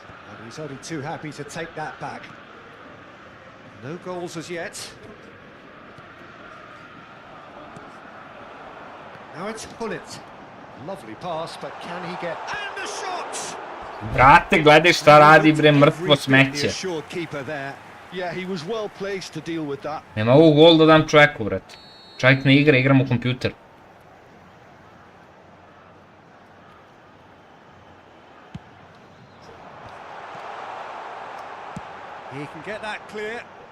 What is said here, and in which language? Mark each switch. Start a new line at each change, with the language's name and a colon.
English: And he's only too happy to take that back. No goals as yet. Now it's Hullet. Lovely pass, but can he get... And the shot!
Serbian: Brate, gledaj šta radi bre mrtvo smeće.
English: Yeah, he was well placed to deal with that.
Serbian: Ne mogu gol da dam čovjeku, brate. Čovjek ne igra, igram u kompjuter.
English: He can get that clear.